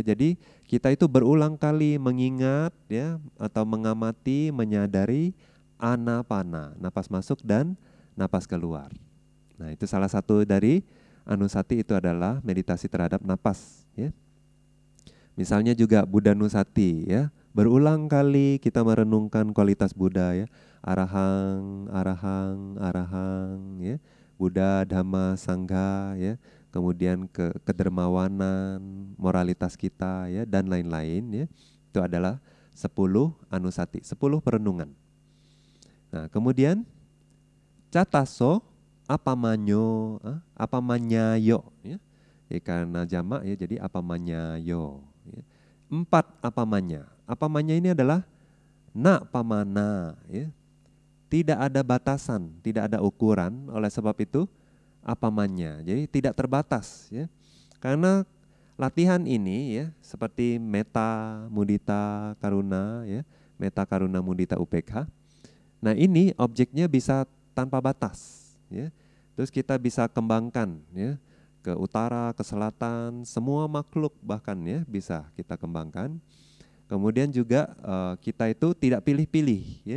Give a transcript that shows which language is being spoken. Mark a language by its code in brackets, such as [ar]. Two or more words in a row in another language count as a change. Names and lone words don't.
[id] Jadi kita itu berulang kali mengingat ya atau mengamati, menyadari anapana, napas masuk dan napas keluar. Nah, itu salah satu dari anusati, itu adalah meditasi terhadap napas ya. Misalnya juga Buddha Nusati ya. Berulang kali kita merenungkan kualitas Buddha ya. [pi] Arahang, arahang, arahang ya. [id] Buddha, Dhamma, Sangha ya. Kemudian kedermawanan, moralitas kita ya, dan lain-lain ya. Itu adalah 10 anusati, 10 perenungan. Nah, kemudian [pi] cataso apamanyo, apamanyayo [id] ya. Ya karena jamak ya, jadi apamanyayo ya. 4 apamanya. Apamanya ini adalah [pi] na pamana [id] ya. Tidak ada batasan, tidak ada ukuran, oleh sebab itu apamanya. Jadi tidak terbatas ya. Karena latihan ini ya seperti [pi] metta, mudita, karuna [id] ya. [pi] Metta, karuna, mudita, upekha. [id] Nah, ini objeknya bisa tanpa batas ya. Terus kita bisa kembangkan ya ke utara, ke selatan, semua makhluk bahkan ya bisa kita kembangkan. Kemudian juga kita itu tidak pilih-pilih ya.